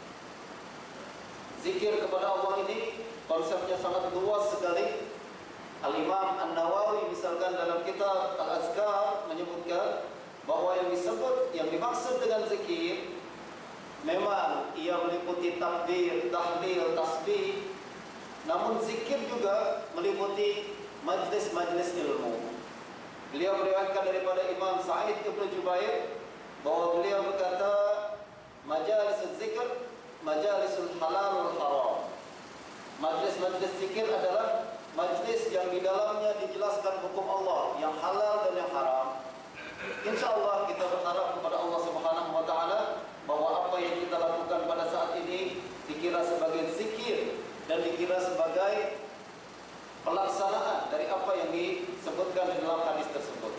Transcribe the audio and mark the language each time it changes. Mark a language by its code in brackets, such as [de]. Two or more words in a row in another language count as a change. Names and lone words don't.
[ms] Zikir kepada Allah ini konsepnya sangat luas sekali. Al-Imam An-Nawawi misalkan dalam kitab Al-Azkar menyebutkan bahwa yang dimaksud dengan zikir memang ia meliputi takbir, tahlil, tasbih. Namun zikir juga meliputi majlis-majlis ilmu. Beliau meriwayatkan daripada Imam Sa'id Ibn Jubair bahwa beliau berkata, [ar] مجالس الذكر مجالس الحلال والحرام. [ms] Majlis-majlis zikir adalah majlis yang di dalamnya dijelaskan hukum Allah yang halal dan yang haram. Insyaallah kita berharap kepada Allah [ar] سبحانه وتعالى [ms] bahwa apa yang kita lakukan pada saat ini dikira sebagai zikir dan dikira sebagai pelaksanaan dari apa yang disebutkan di dalam hadis tersebut.